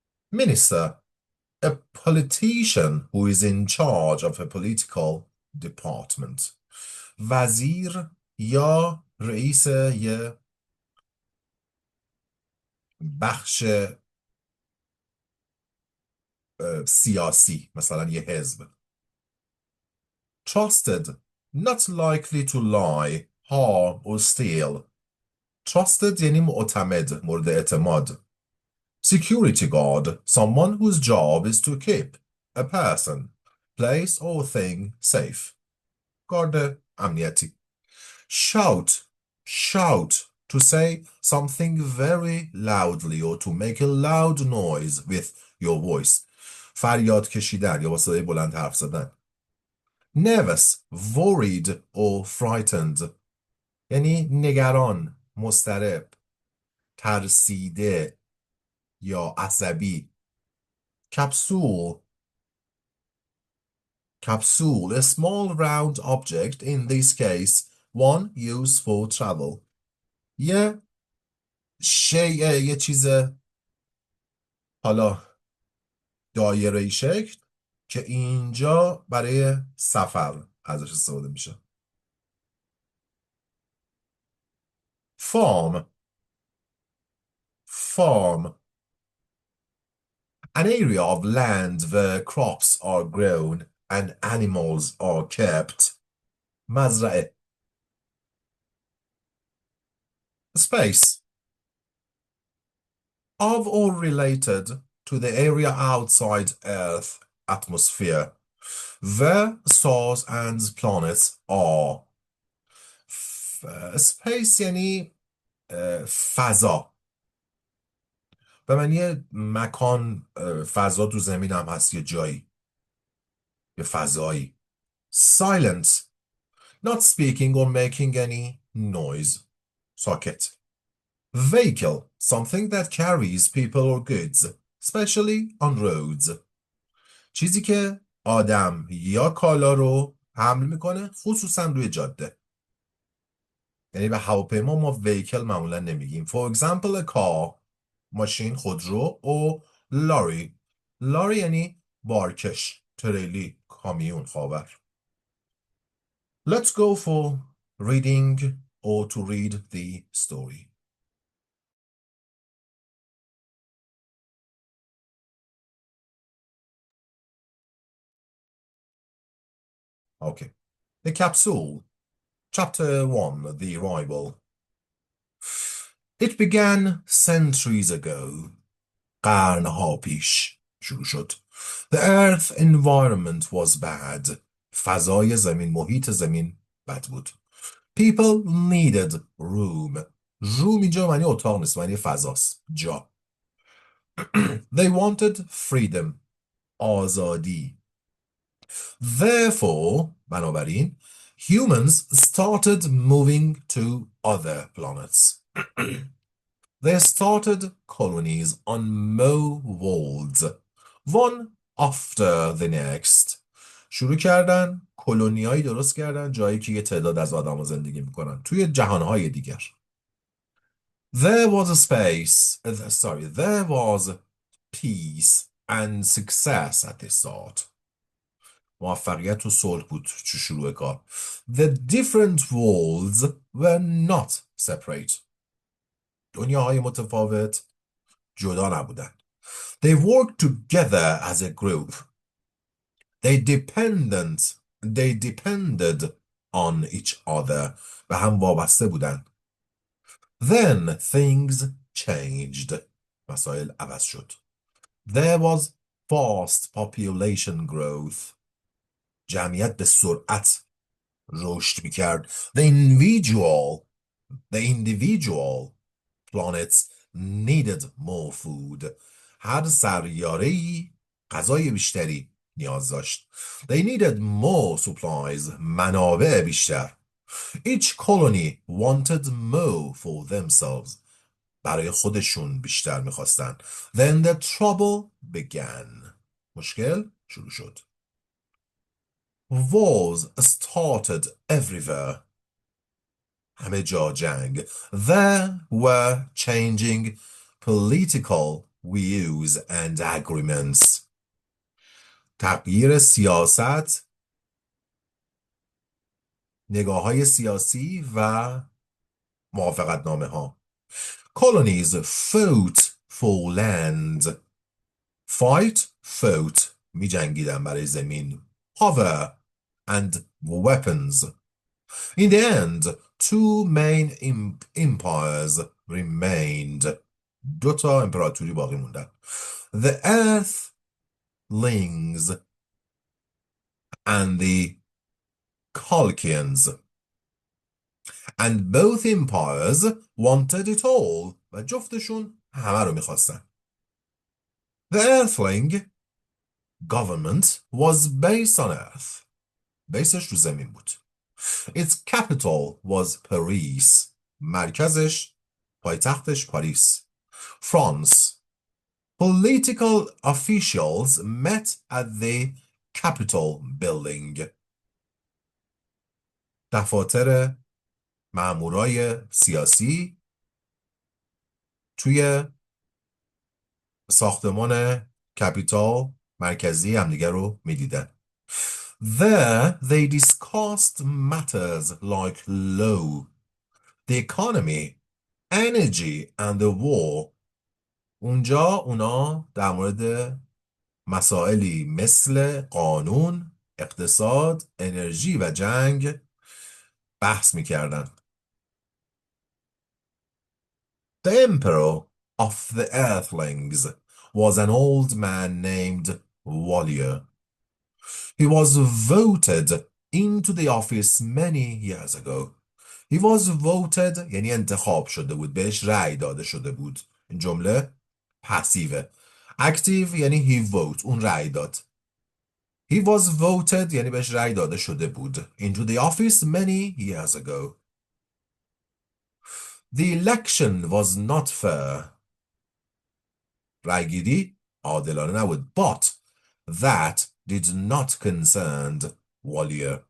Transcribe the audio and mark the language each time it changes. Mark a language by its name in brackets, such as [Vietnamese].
[English] Minister. A politician who is in charge of a political department. [Persian] وزیر یا رئیس یه بخش سیاسی، مثلا یه حزب. [English] Trusted. Not likely to lie, harm or steal. Trusted [Persian] یعنی معتمد، مورد اعتماد. [English] security guard, someone whose job is to keep a person, place or thing safe. [Persian] گارد امنیتی. [English] Shout, shout, to say something very loudly or to make a loud noise with your voice. [Persian] فریاد کشیدن یا با صدای بلند حرف زدن. [English] Nervous, worried or frightened. [Persian] یعنی نگران، مضطرب، ترسیده یا عصبی. [English] Capsule, capsule, a small round object, in this case, one used for travel. [Persian] یه چیز حالا دایره‌ای شکل که اینجا برای سفر ازش استفاده میشه. [English] Farm, farm, an area of land where crops are grown and animals are kept. [Persian] مزرعه. [English] Space, of or related to the area outside Earth atmosphere, where stars and planets are. [Persian] Space یعنی فضا. به معنی مکان، فضا تو زمین هم هست یه جایی، یه فضایی. [English] Silent, not speaking or making any noise. [Persian] ساکت. [English] Vehicle, something that carries people or goods, especially on roads. [Persian] چیزی که آدم یا کالا رو حمل میکنه، خصوصا روی جاده. یعنی به هواپیما ما vehicle معمولا نمیگیم. [English] For example, a car, [Persian] ماشین، خودرو، [English] or lorry. [Persian] lorry یعنی بارکش، تریلی، کامیون، خاور. [English] Let's go for reading or to read the story. Okay. The Capsule. Chapter 1, The Arrival. It began centuries ago. [Persian] قرنها پیش شروع شد. [English] The earth environment was bad. [Persian] فضای زمین، محیط زمین بد بود. [English] People needed room. [Persian] room اینجا معنی اتاق نیست، معنی فضاست، جا. [English] They wanted freedom. آزادی. Therefore, بنابراین, humans started moving to other planets. They started colonies on worlds, one after the next. [Persian] شروع کردن کلونیایی درست کردن جایی که یه تعداد از آدم‌ها زندگی میکنن توی جهانهای دیگر. [English] There was a space, there was peace and success at the start. [Persian] موفقیت و صلح بود تو شروع کار. [English] The different worlds were not separate. [Persian] دنیاهای متفاوت جدا نبودن. [English] They worked together as a group. They depended on each other. [Persian] به هم وابسته بودن. [English] Then things changed. [Persian] مسائل عوض شد. [English] There was fast population growth. [Persian] جمعیت به سرعت رشد میکرد. [English] The individual planets needed more food. [Persian] هر سیاره‌ای غذای بیشتری نیاز داشت. [English] They needed more supplies. [Persian] منابع بیشتر. [English] Each colony wanted more for themselves. [Persian] برای خودشون بیشتر میخواستن. [English] Then the trouble began. [Persian] مشکل شروع شد. [English] Wars started everywhere. [Persian] همه جا جنگ. [English] There were changing political views and agreements. [Persian] تغییر سیاست، نگاه‌های سیاسی و موافقتنامه ها. [English] Colonies fought for land. [Persian] fought می جنگیدن برای زمین. [English] Power and weapons. In the end, two main empires remained. [Persian] دو تا امپراتوری باقی موندن. [English] The Earthlings and the Colchians. And both empires wanted it all. [Persian] و جفتشون همه رو میخواستن. [English] The Earthling government was based on Earth. [Persian] بیسش رو زمین بود. [English] Its capital was Paris. [Persian] مرکزش، پایتختش پاریس. France. [English] Political officials met at the Capitol building. [Persian] دفاتر مامورای سیاسی توی ساختمان کپیتال مرکزی همدیگر رو میدیدن. [English] There they discussed matters like law, the economy, energy and the war. [Persian] اونجا اونا در مورد مسائلی مثل قانون، اقتصاد، انرژی و جنگ بحث میکردن. [English] The emperor of the Earthlings was an old man named Valier. He was voted into the office many years ago. He was voted [Persian] یعنی انتخاب شده بود، بهش رأی داده شده بود. این جمله پسیوه. اکتیو یعنی [English] he vote، [Persian] اون رأی داد. He was voted یعنی بهش رأی داده شده بود. [English] Into the office many years ago. The election was not fair. [Persian] رأیگیری عادلانه نبود. [English] But that did not concern Valier.